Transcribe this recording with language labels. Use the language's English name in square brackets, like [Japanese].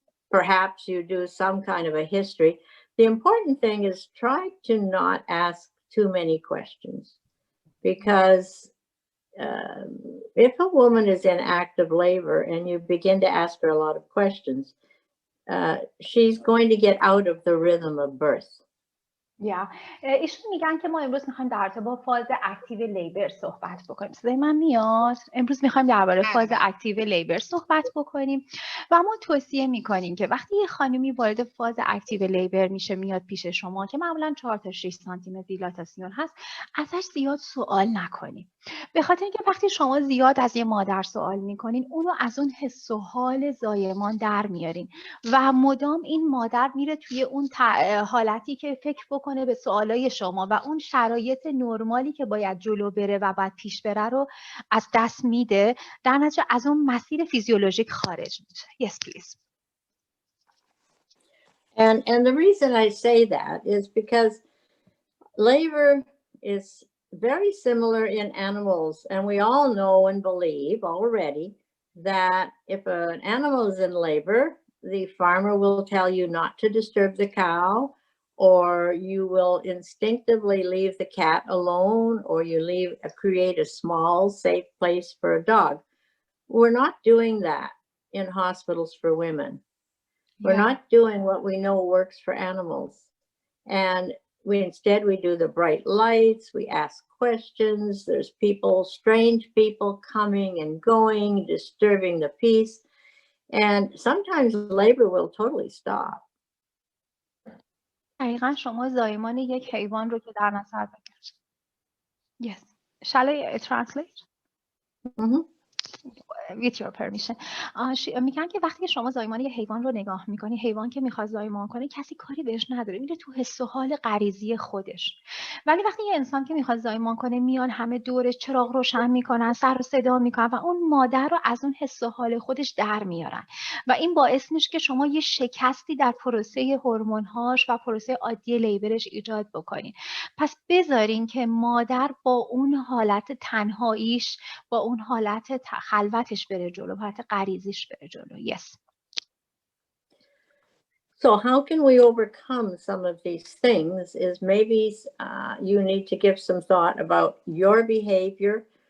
[English] Perhaps you do some kind of a history. The important thing is try to not ask too many questions, because if a woman is in active labor and you begin to ask her a lot of questions, she's going to get out of the rhythm of birth. [Persian] ایشون میگن که ما امروز میخوایم در رابطه با فاز اکتیو لیبر صحبت بکنیم. صدای من میاد؟ امروز میخوایم درباره فاز اکتیو لیبر صحبت بکنیم و ما توصیه میکنیم که وقتی یه خانمی وارد فاز اکتیو لیبر میشه میاد پیش شما که معمولا 4 تا 6 سانتی متر دیلاتاسیون هست، ازش زیاد سوال نکنیم. به خاطر اینکه وقتی شما زیاد از یه مادر سوال میکنین، اونو از اون حس و حال زایمان در میارین و مدام این مادر میره توی اون حالتی که فکر بکنه به سوالای شما و اون شرایط نرمالی که باید جلو بره و باید پیش بره رو از دست میده، در نتیجه از اون مسیر فیزیولوژیک خارج میشه. [English] Yes, please. And the reason I say that is because labor is very similar in animals, and we all know and believe already that if an animal is in labor, the farmer will tell you not to disturb the cow, or you will instinctively leave the cat alone, or you create a small, safe place for a dog. We're not doing that in hospitals for women. We're not doing what we know works for animals. And instead we do the bright lights, we ask questions, there's people, strange people coming and going, disturbing the peace. And sometimes labor will totally stop. [Persian] دقیقا شما زایمان یک حیوان رو که در نظر بگیرید. [English] Yes. Shall I translate? With your permission. [Persian] میگن که وقتی که شما زایمان یه حیوان رو نگاه میکنی، حیوان که میخواد زایمان کنه کسی کاری بهش نداره، میره تو حس و حال غریزی خودش. ولی وقتی یه انسان که میخواد زایمان کنه میان همه دورش چراغ روشن میکنن، سر و صدا میکنن و اون مادر رو از اون حس و حال خودش در میارن و این باعث میشه که شما یه شکستی در پروسه هورمون‌هاش و پروسه عادی لیبرش ایجاد بکنین. پس بذارین که مادر با اون حالت تنهاییش، با اون حالت خلوتش بره جلو، حالت غریزیش بره جلو. [English] Yes. So how can we overcome some of these things is maybe you need to give some thought about your behavior.